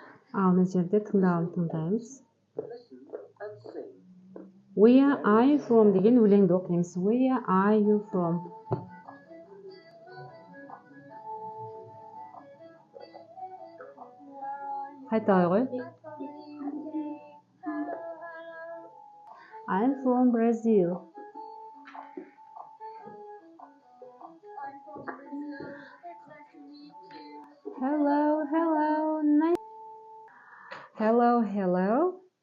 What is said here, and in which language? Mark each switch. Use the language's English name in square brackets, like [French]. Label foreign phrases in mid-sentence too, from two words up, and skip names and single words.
[Kazakh] Ал мына жерде тыңдаймыз. [English] Where are you from [Kazakh] деген өлеңді оқимыз. [English] Where are you from? [Kazakh] Қайталай ғой. [English] I'm from Brazil. Hello, hello. Nice. Hello, hello.